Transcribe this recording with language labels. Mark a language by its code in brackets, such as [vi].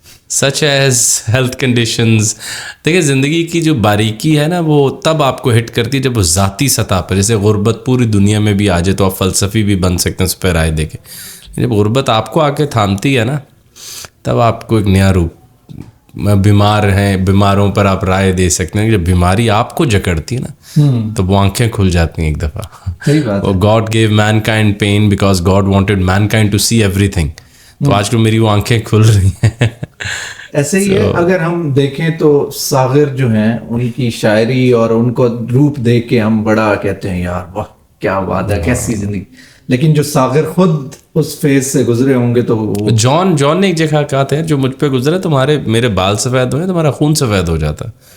[en] Such as health conditions. [ur] دیکھیں زندگی کی جو باریکی ہے نا، وہ تب آپ کو ہٹ کرتی ہے جب وہ ذاتی سطح پر، جیسے غربت پوری دنیا میں بھی آ جائے تو آپ فلسفی بھی بن سکتے ہیں اس پہ رائے دے کے. جب غربت آپ کو آ کے تھامتی ہے نا، تب آپ کو ایک نیا روپ، بیمار ہیں، بیماروں پر آپ رائے دے سکتے ہیں. جب بیماری آپ کو جکڑتی ہے نا، تو وہ آنکھیں کھل جاتی ہیں ایک دفعہ. [en] God gave mankind pain because God wanted mankind to see everything. [ur] تو آج کل میری وہ آنکھیں کھل رہی ہیں. ایسے ہی ہے. اگر ہم دیکھیں تو صاغر جو ہیں، ان کی شاعری اور ان کو روپ دیکھ کے ہم بڑا کہتے ہیں یار واہ کیا بات ہے، کیسی زندگی. لیکن جو صاغر خود اس فیز سے گزرے ہوں گے تو جان نے ایک جگہ کہا تھا، جو مجھ پہ گزرے میرے بال سفید ہوئے، تمہارا خون سفید ہو جاتا.